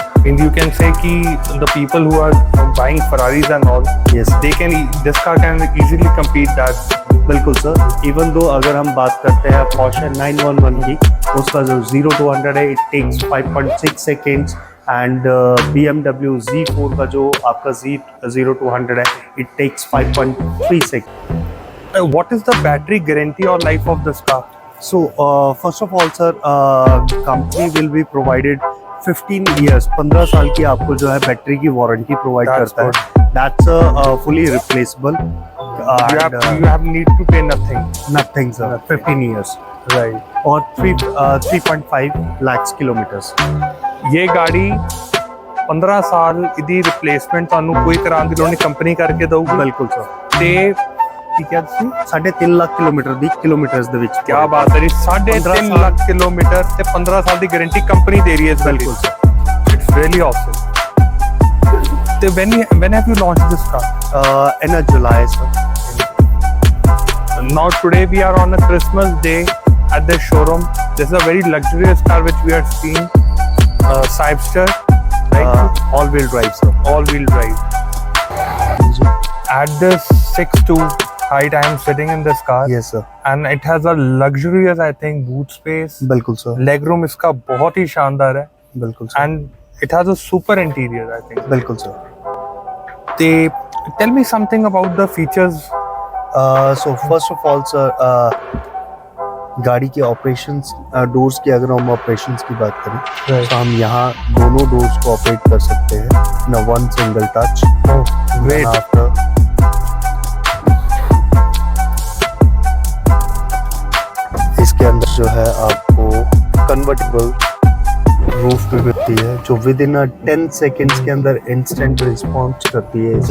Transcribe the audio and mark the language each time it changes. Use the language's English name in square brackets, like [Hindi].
[English] And you can say कि the people who are buying Ferraris and all, Yes. this car can easily compete that. [Hindi] बिल्कुल sir. Even though अगर हम बात करते हैं Porsche 911 की, उसका जो 0 to 100 है, [English] it takes 5.6 seconds, [Hindi] and BMW Z4 का जो आपका 0 to 100 है, [English] it takes 5.3 seconds. What is the battery guarantee or life of this car? So first of all sir, company will be provided 15 years [Hindi] 15 साल की आपको जो है बैटरी की वारंटी प्रोवाइड [English] That's [Hindi] करता है. [English] That's fully replaceable. You have need to pay nothing. Nothing sir. 15 years. Right. और 3.5 lakhs kilometers. [Hindi] ये गाड़ी [Punjabi] 15 ਸਾਲ ਇਹਦੀ ਰਿਪਲੇਸਮੈਂਟ ਤੁਹਾਨੂੰ ਕੋਈ ਕਰਾਉਣ ਦੀ ਲੋੜ ਨਹੀਂ, ਕੰਪਨੀ ਕਰਕੇ ਦਊਗੀ। ਬਿਲਕੁਲ ਸਰ। ਤੇ ਕੀ ਕਿਹਾ ਤੁਸੀਂ? 3.5 ਲੱਖ ਕਿਲੋਮੀਟਰ ਦੀ ਕਿਲੋਮੀਟਰਸ ਦੇ ਵਿੱਚ। ਕੀ ਬਾਤ ਹੈ ਜੀ, 3.5 ਲੱਖ ਕਿਲੋਮੀਟਰ ਤੇ 15 ਸਾਲ ਦੀ ਗਾਰੰਟੀ ਕੰਪਨੀ ਦੇ ਰਹੀ ਹੈ ਇਸ ਬਿਲਕੁਲ ਸਰ। [English] It's really awesome. ਤੇ when have you launched this car? In July sir. Now today we are on a Christmas day at the showroom. This is a very luxurious car which we are seeing, Cyberster, right? All-wheel drive sir. All-wheel drive. At this 6'2" height, I am sitting in this car, Yes sir. and it has a luxurious, I think, boot space. [Hindi] बिल्कुल sir. Legroom इसका बहुत ही शानदार है, बिल्कुल sir. [English] and it has a super interior, I think. [Hindi] बिल्कुल sir. [English] They tell me something about the features. So first of all sir, [Hindi] गाड़ी के operations doors की अगर हम ऑपरेशंस की बात करें तो हम यहाँ दोनों डोर्स को ऑपरेट कर सकते हैं न one single touch. [English] Great. [Hindi] After इसके अंदर जो है आपको कन्वर्टेबल रूफ भी मिलती है जो विद इन 10 सेकेंड्स के अंदर इंस्टेंट रिस्पॉन्स करती है।